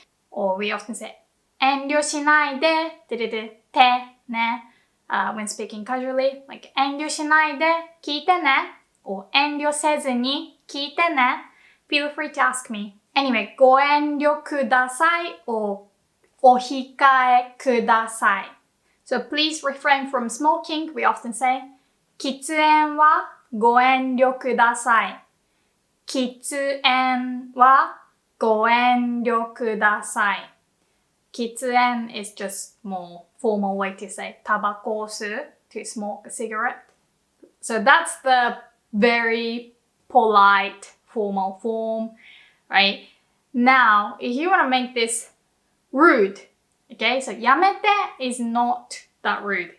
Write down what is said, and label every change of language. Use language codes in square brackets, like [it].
[en] Or we often say [ja] 遠慮しないでてね、 [en] when speaking casually, like [ja] 遠慮しないで聞いてね [en] or [ja] 遠慮せずに聞いてね [en] feel free to ask me. Anyway, [ja] ご遠慮ください [en] or [ja] お控えください [en] So please refrain from smoking. [ja] We often say 喫煙はご遠慮ください。喫煙はご遠慮ください。 [en] 喫煙 is just more formal way to say [ja] タバコを吸う [en] to smoke a cigarette. So that's the very polite formal form, right? Now, if you want to make this rude, okay, so [ja] やめて [en] is not that rude.